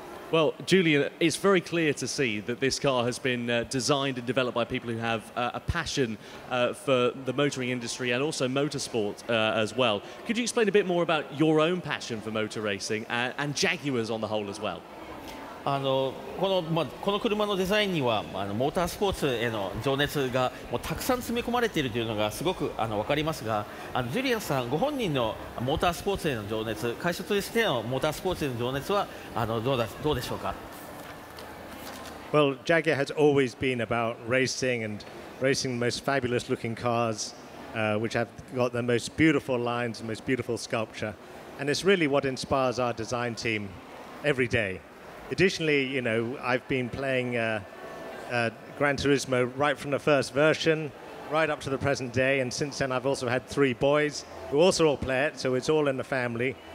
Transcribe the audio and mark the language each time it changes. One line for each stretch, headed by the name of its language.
English: Well, Julian, it's very clear to see that this car has been designed and developed by people who have a passion for the motoring industry and also motorsport as well. Could you explain a bit more about your own passion for motor racing and Jaguars on the whole as well?
Japanese: この車のデザインにはモータースポーツへの情熱がもうたくさん詰め込まれているというのがすごく分かりますが、ジュリアンさんご本人のモータースポーツへの情熱、会社としてのモータースポーツへの情熱はどうでしょうか。
English: Well, Jaguar has always been about racing and racing the most fabulous looking cars, which have got the most beautiful lines, the most beautiful sculpture, and it's really what inspires our design team every day. Additionally, I've been playing Gran Turismo right from the first version, right up to the present day, and since then I've also had 3 boys who also all play it, so it's all in the family.